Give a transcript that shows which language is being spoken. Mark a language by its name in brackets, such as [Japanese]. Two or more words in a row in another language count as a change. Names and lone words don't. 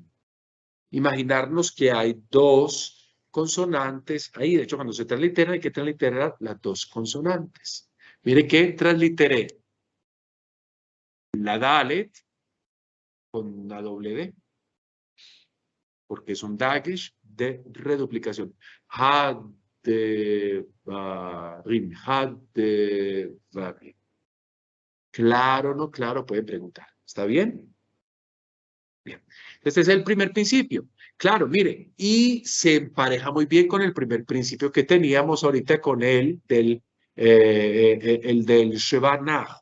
[Spanish] Imaginarnos que hay dos consonantes ahí. De hecho, cuando se translitera, hay que transliterar las dos consonantes. Mire que transliteré la Dalet con una doble D, porque es un dagesh de reduplicación. [Hebrew] הדברים, הדברים. [Spanish] Claro, no claro, pueden preguntar. ¿Está bien? Bien. Este es el primer principio. Claro, mire, y se empareja muy bien con el primer principio que teníamos ahorita con el del [Hebrew] שווא נח.